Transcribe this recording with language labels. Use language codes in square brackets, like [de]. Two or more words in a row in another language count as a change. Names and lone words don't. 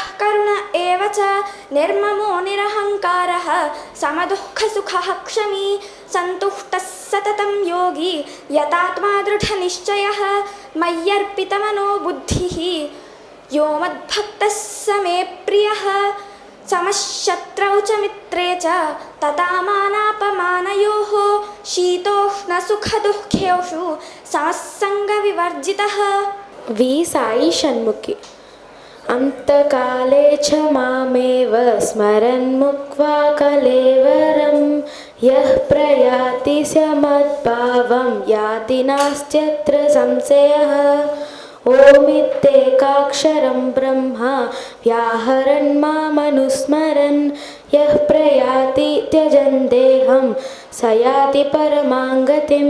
[sa] करुण एव च निर्ममो निरहङ्कारः समदुःखसुखः क्षमी सन्तुष्टः सततं योगी यतात्मा दृढनिश्चयः मय्यर्पितमनो बुद्धिः यो मद्भक्तः स मे प्रियः समशत्रौ च मित्रे च तथा मानापमानयोः शीतोष्णसुखदुःखेषु समस्सङ्गविवर्जितः। వి సాయి షణ్ముఖి. అంతకాలే చ మామేవ స్మరన్ ముక్త్వా కలేవరం యః ప్రయాతి స మద్భావం యాతి నాస్త్యత్ర సంశయః. ఓమిత్యేకాక్షరం బ్రహ్మ వ్యాహరన్ మామనుస్మరన్ యః ప్రయాతి త్యజన్ దేహం స యాతి పరమాం గతిం.